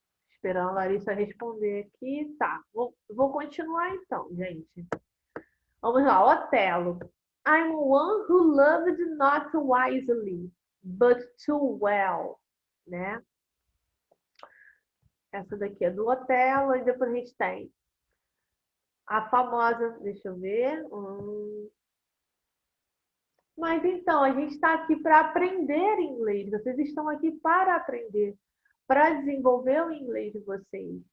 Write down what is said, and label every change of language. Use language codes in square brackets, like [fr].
[pt] Esperando a Larissa responder aqui. Tá, vou continuar então, gente. Vamos lá, Otelo. [en] I'm one who loved not wisely, but too well, né? [pt] Essa daqui é do Otelo e depois a gente tem a famosa, deixa eu ver. Mas então, a gente está aqui para aprender inglês. Vocês estão aqui para aprender, para desenvolver o inglês de vocês.